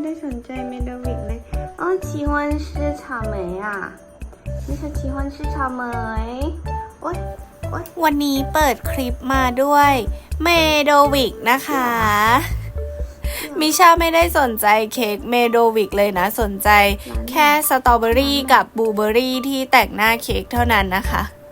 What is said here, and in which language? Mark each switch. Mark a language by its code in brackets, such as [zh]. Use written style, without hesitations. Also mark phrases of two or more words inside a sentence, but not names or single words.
[th] นใจเมโดวิกเลยอ๋อ [zh] 喜欢吃草莓啊你是喜欢吃草莓โอ๊ย [th] วันนี้เปิดคลิปมาด้วยเมโดวิกนะคะมิชาไม่ได้สนใจเค้กเมโดวิกเลยนะสนใจแค่สตรอเบอรี่กับบลูเบอรี่ที่แต่งหน้าเค้กเท่านั้นนะคะ